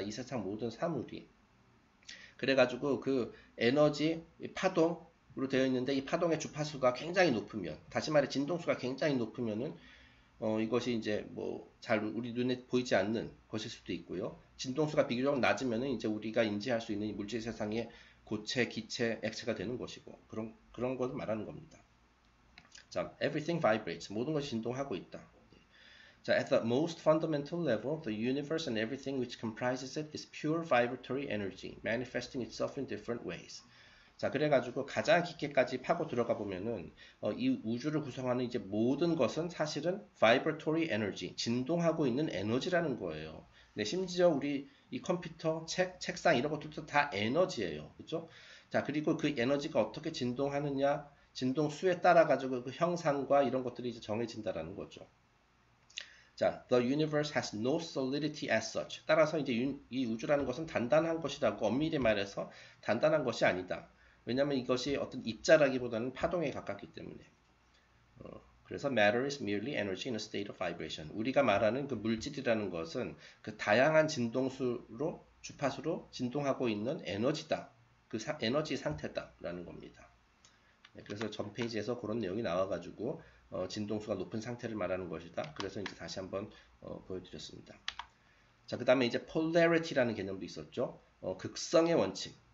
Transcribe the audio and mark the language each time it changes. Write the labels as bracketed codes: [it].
[ko] 이 세상 모든 사물이. 그래가지고 그 에너지, 파동으로 되어 있는데 이 파동의 주파수가 굉장히 높으면, 다시 말해 진동수가 굉장히 높으면은 이것이 이제 잘 우리 눈에 보이지 않는 것일 수도 있고요. 진동수가 비교적 낮으면은 이제 우리가 인지할 수 있는 물질 세상의 고체, 기체, 액체가 되는 것이고 그런 것을 말하는 겁니다. 자, [en] everything vibrates. [ko] 모든 것이 진동하고 있다. 자, [en] at the most fundamental level, the universe and everything which comprises it is pure vibratory energy, manifesting itself in different ways. [ko] 자, 그래가지고 가장 깊게까지 파고 들어가 보면은 이 우주를 구성하는 이제 모든 것은 사실은 [en] vibratory energy, [ko] 진동하고 있는 에너지라는 거예요. 네, 심지어 우리 이 컴퓨터, 책상 이런 것들도 다 에너지예요. 그죠? 자, 그리고 그 에너지가 어떻게 진동하느냐, 진동 수에 따라 가지고 그 형상과 이런 것들이 이제 정해진다라는 거죠. 자, [en] the universe has no solidity as such. [ko] 따라서 이제 이 우주라는 것은 단단한 것이라고 엄밀히 말해서 단단한 것이 아니다. 왜냐하면 이것이 어떤 입자라기보다는 파동에 가깝기 때문에. 그래서 [en] matter is merely energy in a state of vibration. [ko] 우리가 말하는 그 물질이라는 것은 그 다양한 진동수로 주파수로 진동하고 있는 에너지다. 에너지 상태다라는 겁니다. 네, 그래서 전 페이지에서 그런 내용이 나와가지고 진동수가 높은 상태를 말하는 것이다. 그래서 이제 다시 한번 보여드렸습니다. 자, 그 다음에 이제 polarity라는 개념도 있었죠. 극성의 원칙.